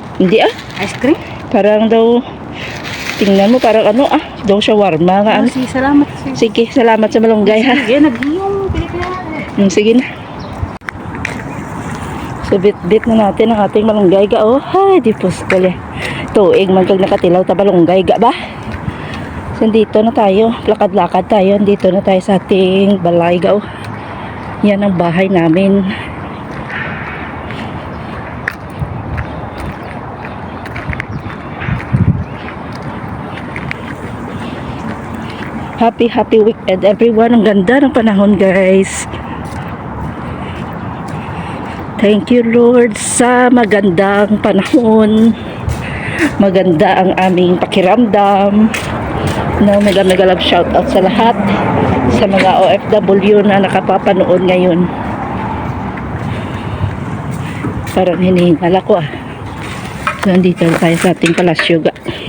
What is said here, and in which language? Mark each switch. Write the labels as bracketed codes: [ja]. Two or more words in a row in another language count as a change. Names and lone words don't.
[tl] Hindi Ice cream? parang daw tingnan mo parang daw shawarma nga Sige, salamat. Sige, salamat sa malunggay ha. Sige, naghiyong Pilipina. Sige na. So bit na natin ang ating malunggay ga [hil] Ay, di puskol tuig man kag nakatilaw ta malunggay ga ba. [tl] So dito na tayo, lakad-lakad tayo. Dito na tayo sa ating balay ga Yan ang bahay namin. [en] Happy weekend everyone. [tl] Ang ganda ng panahon guys. [en] Thank you Lord [tl] sa magandang panahon. Maganda ang aming pakiramdam. [en] Mega love shout out [tl] sa lahat sa mga OFW na nakapapanood ngayon. Parang hinihingal ako So nandito tayo sa ating palasyo ga.